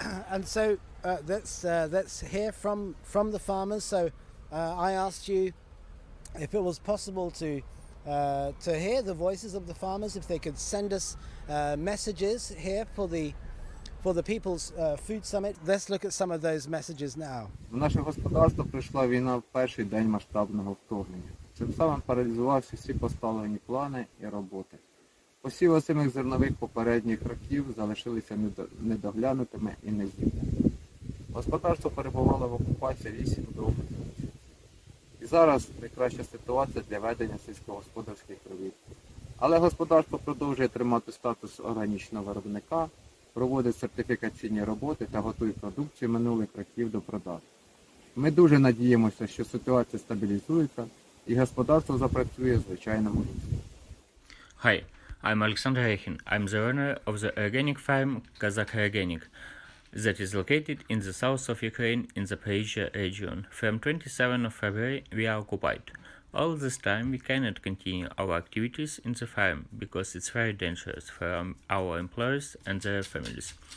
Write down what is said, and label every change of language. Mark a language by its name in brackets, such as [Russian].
[English] And so let's hear from the farmers. So I asked you if it was possible to to hear the voices of the farmers, if they could send us messages here for the People's Food Summit. Let's look at some of those messages now. [Ukrainian] В наше господарство прийшла війна в перший день масштабного вторгнення. Цим самим паралізувався всі поставлені плани і роботи. Посів озимих зернових попередніх років залишилися недоглянутими і нездібними. Господарство перебувало в окупації 8 довгих місяців. І зараз найкраща ситуація для ведення сільськогосподарських робіт. Але господарство продовжує тримати статус органічного виробника, проводить сертифікаційні роботи та готує продукцію минулих років до продажу. Ми дуже надіємося, що ситуація стабілізується і господарство запрацює в звичайному руслі. [English] Hi, I'm Alexander Reichin. I'm the owner of the organic farm Kazakh Organic that is located in the south of Ukraine in the Zaporizhzhia region. From 27th of February we are occupied. All this time we cannot continue our activities in the farm because it's very dangerous for our employees and their families.